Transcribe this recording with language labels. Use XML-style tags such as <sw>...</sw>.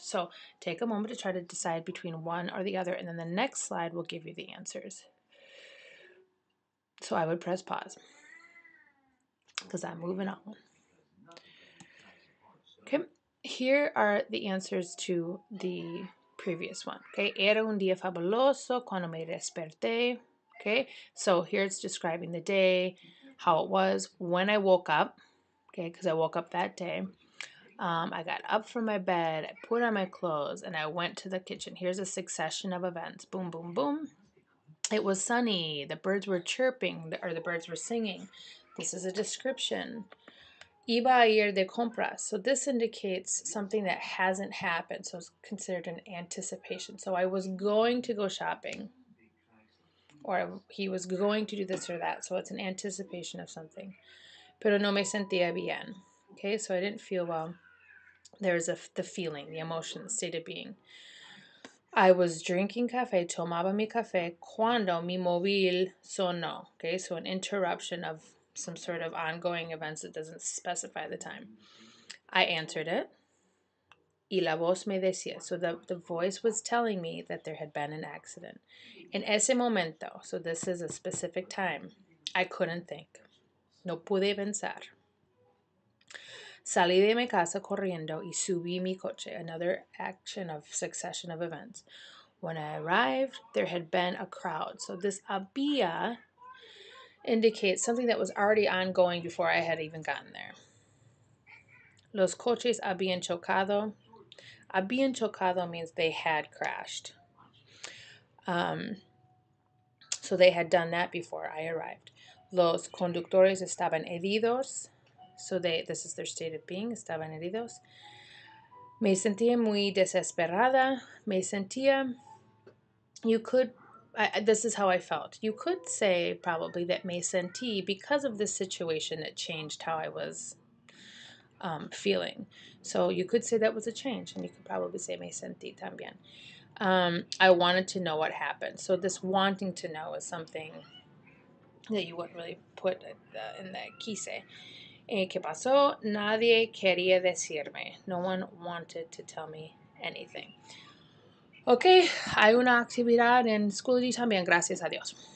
<en>So take a moment to try to decide between one or the other, and then the next slide will give you the answers. So I would press pause because I'm moving on. Okay, here are the answers to the previous one.</en> <es>Okay, era un día fabuloso cuando me desperté.</es> <en>Okay, so here it's describing the day, how it was when I woke up. Okay, because I woke up that day. I got up from my bed, I put on my clothes, and I went to the kitchen. Here's a succession of events. Boom, boom, boom. It was sunny. The birds were chirping, or the birds were singing. This is a description. Iba a ir de compras. So this indicates something that hasn't happened. So it's considered an anticipation. So I was going to go shopping. Or he was going to do this or that. So it's an anticipation of something. Pero no me sentía bien. Okay, so I didn't feel well. There's the feeling, the emotion, the state of being.</en> <es>I was drinking café, tomaba mi café, cuando mi móvil sonó.</es> <en>Okay, so an interruption of some sort of ongoing events that doesn't specify the time. I answered it. Y la voz me decía. So the voice was telling me that there had been an accident. En ese momento, so this is a specific time, I couldn't think. No pude pensar.</en> <es>Salí de mi casa corriendo y subí mi coche.</es> <en>Another succession of events. When I arrived, there had been a crowd. So this había indicates something that was already ongoing before I had even gotten there.</en> <es>Los coches habían chocado.</es> <en>Habían chocado means they had crashed. So they had done that before I arrived.</en> <es>Los conductores estaban heridos.</es> <en>So this is their state of being.</en> <es>Estaban heridos. Me sentía muy desesperada. Me sentía.</es> <en>This is how I felt. You could say probably that me sentí, because of this situation, it changed how I was feeling. So you could say that was a change, and you could probably say me sentí también. I wanted to know what happened. So this wanting to know is something that you wouldn't really put in the quise.</en> <es>¿Qué pasó? Nadie quería decirme. No one wanted to tell me anything. Ok, hay una actividad en Schoology también, gracias a Dios.</es>